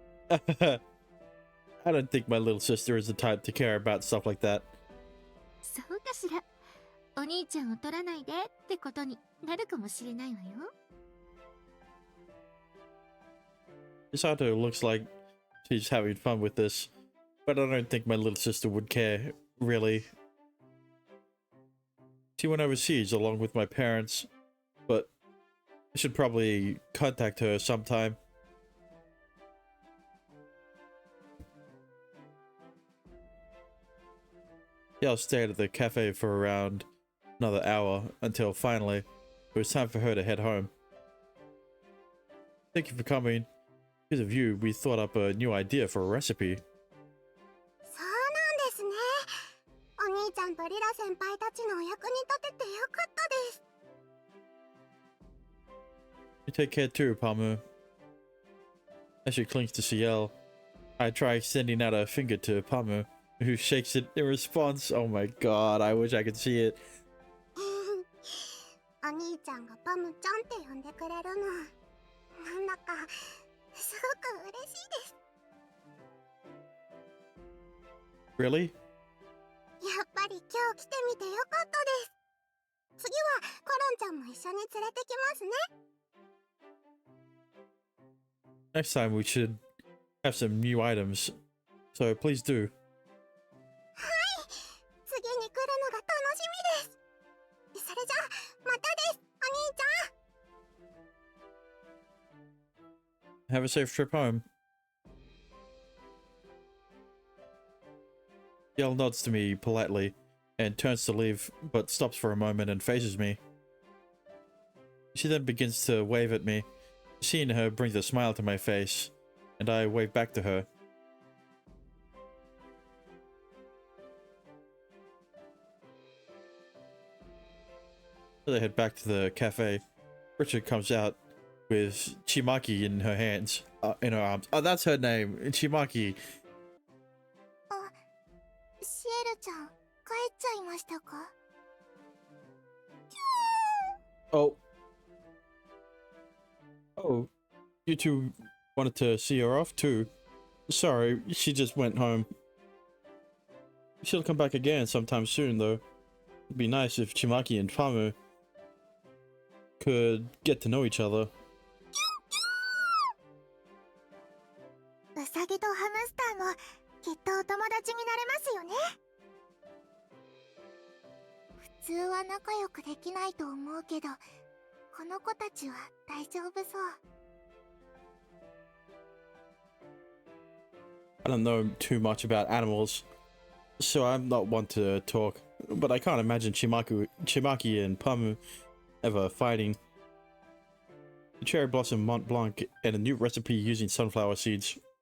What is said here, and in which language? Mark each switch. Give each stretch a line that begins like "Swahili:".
English: I don't think my little sister is the type to care about stuff like that.
Japanese: そうかしら。お兄ちゃんを取らないでってことになるかもしれないわよ。
English: Chisato looks like she's having fun with this, but I don't think my little sister would care, really. She went overseas along with my parents, but I should probably contact her sometime. Yeah, I'll stay at the cafe for around another hour until finally it was time for her to head home. Thank you for coming. Because of you, we thought up a new idea for a recipe.
Japanese: そうなんですね。お兄ちゃんとリラ先輩たちのお役に立ててよかったです。
English: You take care too, Pamu. As she clings to CL, I try extending out a finger to Pamu, who shakes it in response. Oh my god, I wish I could see it.
Japanese: お兄ちゃんがパムちゃんって呼んでくれるの、なんだかすごく嬉しいです。
English: Really?
Japanese: やっぱり今日来てみてよかったです。次はコロンちゃんも一緒に連れてきますね。
English: Next time we should have some new items, so please do.
Japanese: はい、次に来るのが楽しみです。それじゃあまたです、お兄ちゃん。
English: Have a safe trip home. Yell nods to me politely and turns to leave, but stops for a moment and faces me. She then begins to wave at me. Seeing her brings a smile to my face, and I wave back to her. As I head back to the cafe, Richard comes out with Chimaki in her hands, in her arms. Oh, that's her name, Chimaki.
Japanese: シエルちゃん、帰っちゃいましたか？
English: Oh. Oh, you two wanted to see her off too. Sorry, she just went home. She'll come back again sometime soon, though. It'd be nice if Chimaki and Pamu could get to know each other.
Japanese: ウサギとハムスターもきっとお友達になれますよね。普通は仲良くできないと思うけど、この子たちは大丈夫そう。
English: I don't know too much about animals, so I'm not one to talk, but I can't imagine Chimaki and Pamu ever fighting. The cherry blossom Mont Blanc and a new recipe using sunflower seeds.